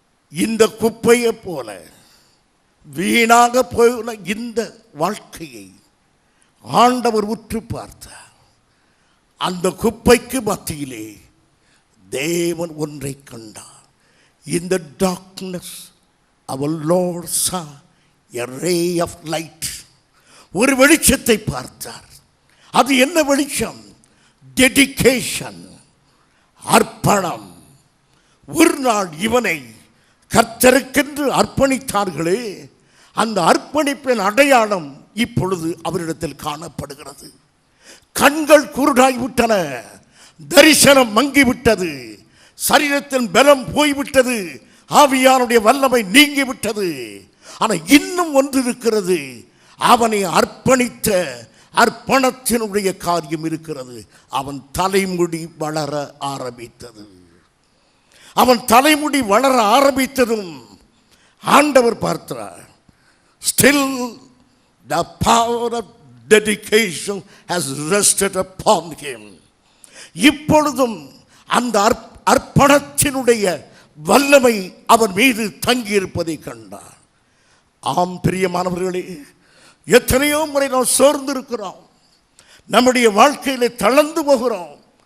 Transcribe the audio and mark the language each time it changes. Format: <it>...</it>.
<ta>இந்த குப்பையை போல வீணாக போன இந்த வாழ்க்கையை ஆண்டவர் உற்று பார்த்தார். அந்த குப்பைக்கு மத்தியிலே தேவன் ஒன்றை கண்டார்.</ta> <en>In the darkness our Lord saw a ray of light.</en> <ta>ஒரு வெளிச்சத்தை பார்த்தார். அது என்ன வெளிச்சம்? டெடிகேஷன், அர்ப்பணம். ஒரு நாள் இவனை கர்த்தருக்கென்று அர்ப்பணித்தார்களே, அந்த அர்ப்பணிப்பின் அடையாளம் இப்பொழுது அவரிடத்தில் காணப்படுகிறது. கண்கள் குருடாய்விட்டன, தரிசனம் மங்கிவிட்டது, சரீரத்தின் பலம் போய்விட்டது, ஆவியானுடைய வல்லமை நீங்கிவிட்டது. ஆனால் இன்னும் ஒன்று இருக்கிறது, அவனை அர்ப்பணித்த அர்ப்பணத்தினுடைய காரியம் இருக்கிறது. அவன் தலைமுடி வளர ஆரம்பித்தது. அவன் தலைமுடி வளர ஆரம்பித்ததும் ஆண்டவர் பார்த்தார்.</ta> <en>Still the power of dedication has rested upon him.</en> <ta>இப்பொழுதும் அந்த அர்ப்பணத்தினுடைய வல்லமை அவன் மீது தங்கியிருப்பதை கண்டார். ஆம் பிரியமானவர்களே, எத்தனையோ முறை நாம் சோர்ந்திருக்கிறோம், நம்முடைய வாழ்க்கையிலே தளர்ந்து போகிறோம்.</ta>